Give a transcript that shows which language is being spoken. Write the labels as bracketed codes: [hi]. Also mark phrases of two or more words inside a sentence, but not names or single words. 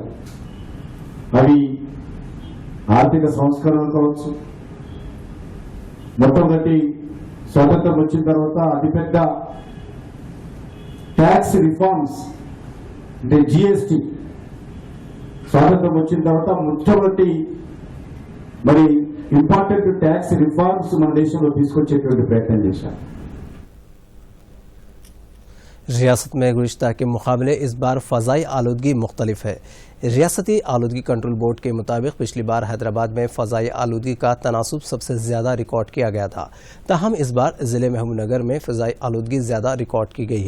[te] అవి ఆర్థిక సంస్కరణలు కావచ్చు, మొట్టమొదటి స్వాతంత్రం వచ్చిన తర్వాత అతిపెద్ద [en] tax reforms [te] అంటే జిఎస్టి స్వాతంత్రం వచ్చిన తర్వాత మొట్టమొదటి మరి [en] important tax reforms [te] మన దేశంలో తీసుకొచ్చేటువంటి ప్రయత్నం చేశారు। [ur] ریاست میں گزشتہ کے مقابلے اس بار فضائی آلودگی مختلف ہے۔ ریاستی آلودگی [en] control board [ur] کے مطابق پچھلی بار حیدرآباد میں فضائی آلودگی کا تناسب سب سے زیادہ ریکارڈ کیا گیا تھا، تاہم اس بار ضلع محبوب نگر میں فضائی آلودگی زیادہ ریکارڈ کی گئی ہے۔